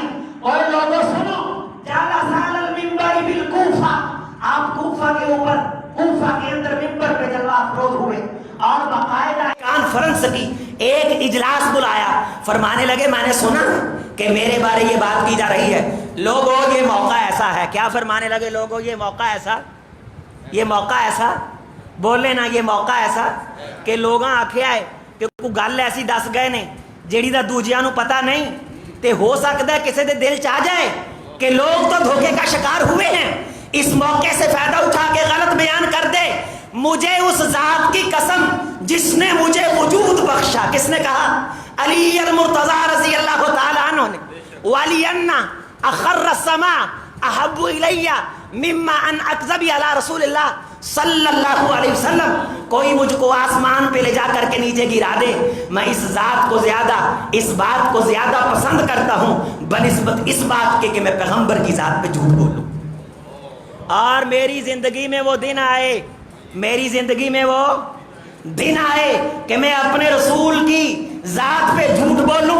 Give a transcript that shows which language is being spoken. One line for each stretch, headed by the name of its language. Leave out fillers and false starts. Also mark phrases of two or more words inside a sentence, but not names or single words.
Urdu: اور لوگوں سنو،
Arabic: جالس علی المنبر بالکوفہ،
Urdu: آپ کوفہ کے اوپر، کوفہ کے اندر منبر پہ جلوہ افروز ہوئے اور باقاعدہ کانفرنس کی ایک اجلاس بلایا، فرمانے لگے میں نے سنا کہ میرے بارے یہ بات کی جا رہی ہے، لوگوں یہ موقع ایسا ہے، کیا فرمانے لگے لوگوں یہ موقع ایسا، یہ موقع ایسا، بولے نا یہ موقع ایسا کہ
Punjabi: لوگاں آکھے آئے کہ کوئی گل ایسی دس گئے نے جیڑی دا دوجیاں نو پتہ نہیں،
Urdu: تے ہو سکتا ہے کسی دے دل چاہ جائے کہ لوگ تو دھوکے کا شکار ہوئے ہیں، اس موقع سے فائدہ اٹھا کے غلط بیان کر دے، مجھے اس ذات کی قسم جس نے مجھے وجود بخشا. کس نے کہا؟ علی المرتضی
Arabic: رضی اللہ تعالی عنہ
Urdu: نے.
Arabic: وَلِيَنَّ أَخَرَّ السَّمَاء أَحَبُّ إِلَيَّ مِمَّا أَنْ أَكْذَبِ عَلَى رسول اللہ صلی اللہ علیہ وسلم.
Urdu: کوئی مجھ کو آسمان پہ لے جا کر کے نیچے گرا دے، میں اس ذات کو زیادہ، اس بات کو زیادہ پسند کرتا ہوں بنسبت اس بات کے کہ میں پیغمبر کی ذات پہ جھوٹ بولوں. اور میری زندگی میں وہ دن آئے، میری زندگی میں وہ دن آئے کہ میں اپنے رسول کی ذات پہ جھوٹ بولوں.